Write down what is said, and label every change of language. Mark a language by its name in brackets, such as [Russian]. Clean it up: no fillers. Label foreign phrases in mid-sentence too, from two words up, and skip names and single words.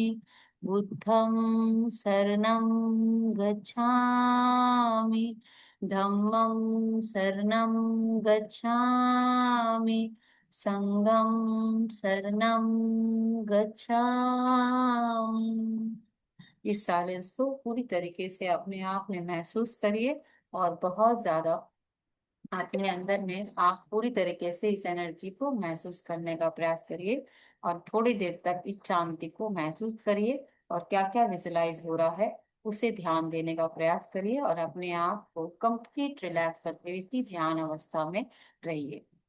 [Pali] बुद्धं शरणं गच्छामि। धम्मं शरणं गच्छामि। संगं शरणं गच्छामि। [Hindi] इस साइलेंस को पूरी तरीके से अपने आप में महसूस करिए और बहुत ज्यादा अपने अंदर में आप पूरी तरीके से इस एनर्जी को महसूस करने का प्रयास करिए और थोड़ी देर तक इस शांति को महसूस करिए और क्या क्या विजुलाइज हो रहा है उसे ध्यान देने का प्रयास करिए और अपने आप को कंप्लीट रिलैक्स करते हुए इसी ध्यान अवस्था में रहिए।